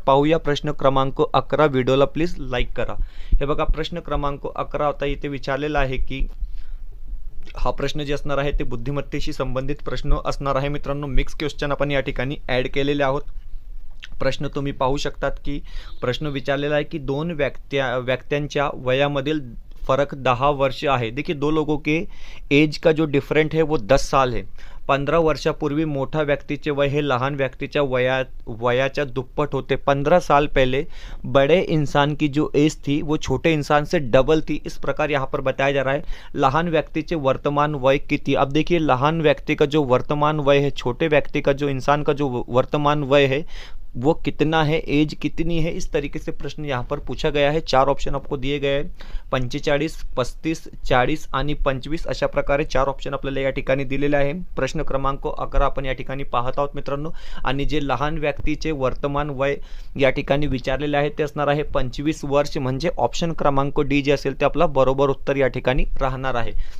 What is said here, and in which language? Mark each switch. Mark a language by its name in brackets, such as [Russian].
[Marathi] पाहूया प्रश्न क्रमांक 11. व्हिडिओला प्लीज लाईक करा. हे बघा, प्रश्न क्रमांक 11 आता इथे विचारलेला आहे की हा प्रश्न जे असणार आहे ते बुद्धिमत्तेशी संबंधित प्रश्न असणार आहे. मित्रांनो, मिक्स क्वेश्चन आपण या ठिकाणी ॲड केलेले आहोत. प्रश्न तुम्ही पाहू शकतात की प्रश्न विचारलेला आहे कि 2 व्यक्तियांच्या वयामधील फर्क 10 वर्ष आहे. [Hindi] देखिए, 2 लोगों के एज का जो डिफरेंट है वो 10 साल है. [Marathi] 15 वर्षापूर्वी मोठा व्यक्तीचे वय हे लहान व्यक्तीच्या वयाच्या दुप्पट होते. [Hindi] 15 साल पहले बड़े इंसान की जो एज थी वो छोटे इंसान से डबल थी. इस प्रकार यहाँ पर बताया जा रहा है. [Marathi] लहान व्यक्तीचे वर्तमान वय किती. [Hindi] अब देखिए, लहान व्यक्ति का जो वर्तमान वय है, छोटे व्यक्ति का जो इंसान का जो वर्तमान वय है वो कितना है, एज कितनी है, इस तरीके से प्रश्न यहाँ पर पूछा गया है. [Marathi] 4 ऑप्शन [Hindi] आपको दिए गए हैं, [Marathi] 45, 35, 40 आणि 25 अशा प्रकारे 4 ऑप्शन आपल्याला या ठिकाणी दिलेले आहे. प्रश्न क्रमांक 11 आपण या ठिकाणी पाहत आहोत मित्रांनो. आणि जे लहान व्यक्तीचे वर्तमान वय या ठिकाणी विचारलेले आहे ते असणार आहे 25 वर्ष, म्हणजे ऑप्शन क्रमांक डी जे असेल ते आपला बरोबर उत्तर या ठिकाणी राहणार आहे.